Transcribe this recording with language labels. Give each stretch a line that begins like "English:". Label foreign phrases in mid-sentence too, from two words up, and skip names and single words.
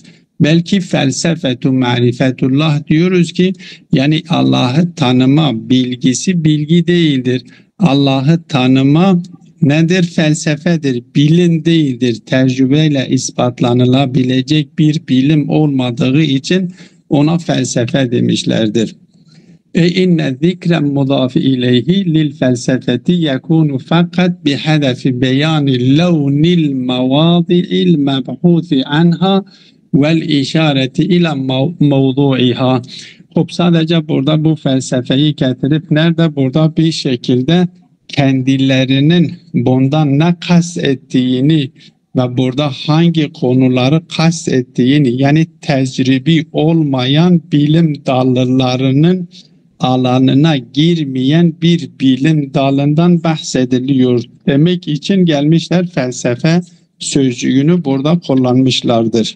Turkish: Belki
Arabic: فلسفة معرفة الله
Turkish: diyoruz ki yani Allah'ı tanıma bilgisi bilgi değildir. Allah'ı tanıma nedir? Felsefedir, bilim değildir. Tecrübeyle ispatlanılabilecek bir bilim olmadığı için ona felsefe demişlerdir.
Arabic: إن الذكر المضاف إليه للفلسفة يكون فقط بهدف بيان لون المواضع المبحوث عنها والإشارة إلى موضوعها.
Turkish: خب sadece burada bu felsefeyi getirip nerede burada bir şekilde kendilerinin bundan ne kastettiğini ve burada hangi konuları kastettiğini, yani tecrübi olmayan bilim dallarının alanına girmeyen bir bilim dalından bahsediliyor demek için gelmişler, felsefe sözcüğünü burada kullanmışlardır.